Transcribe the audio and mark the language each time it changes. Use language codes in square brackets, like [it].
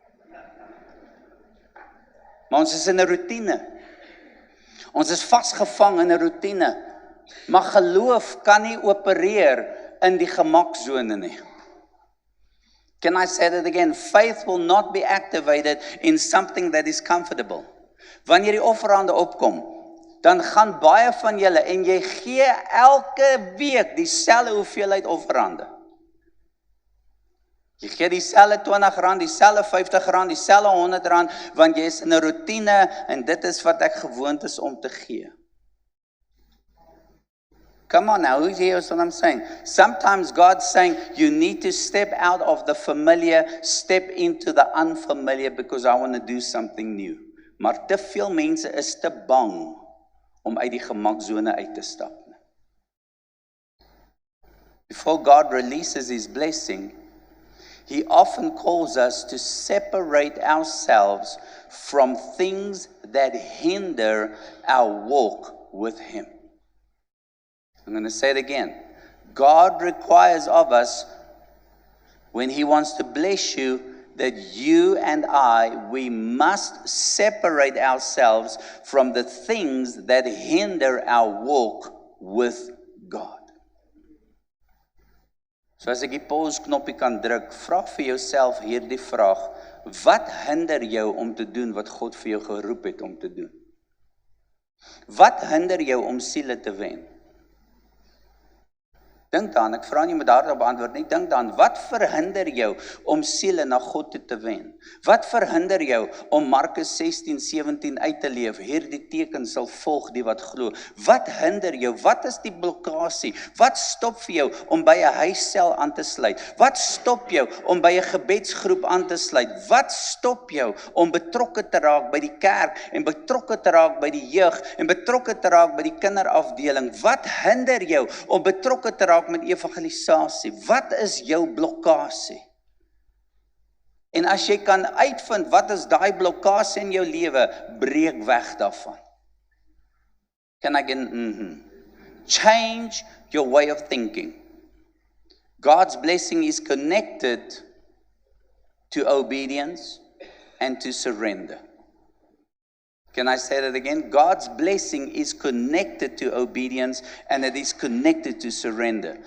[af] Maar ons is in 'n roetine. Ons is vasgevang in 'n roetine. Maar geloof kan nie opereer in die gemaksone nie. [en] Can I say that again? Faith will not be activated in something that is comfortable. [af] Wanneer die offerande opkom, dan gaan baie van julle en jy gee elke week dieselfde hoeveelheid offerande. Jy gee dieselfde R20, dieselfde R50, dieselfde R100, want jy is in 'n roetine en dit is wat ek gewoond is om te gee. [en] Come on now, who hears what I'm saying? Sometimes God's saying, you need to step out of the familiar, step into the unfamiliar, because I want to do something new. [af] Maar te veel mense is te bang om uit die gemaksone uit te stap. [en] Before God releases His blessing, He often calls us to separate ourselves from things that hinder our walk with Him. I'm going to say it again. God requires of us, when He wants to bless you, that you and we must separate ourselves from the things that hinder our walk with God. [af] So as ek die pause knoppie kan druk, vra vir jouself hierdie vraag: wat hinder jou om te doen wat God vir jou geroep het om te doen? Wat hinder jou om siele te wen? Dink daaraan, ek vra nie met daarop antwoord nie, dink daaraan, wat verhinder jou om siele na God toe te wen? Wat verhinder jou om Markus 16:17 uit te leef? Hierdie teken sal volg die wat glo. Wat hinder jou? Wat is die blokkade? Wat stop vir jou om by 'n huissel aan te sluit? Wat stop jou om by 'n gebedsgroep aan te sluit? Wat stop jou om betrokke te raak by die kerk en betrokke te raak by die jeug en betrokke te raak by die kinderafdeling? Wat hinder jou om betrokke te raak met evangelisasie? Wat is jou blokkade? En as jy kan uitvind wat is daai blokkade in jou lewe, breek weg daarvan. [en] Can I get change your way of thinking. God's blessing is connected to obedience and to surrender. Can I say that again? God's blessing is connected to obedience and it is connected to surrender.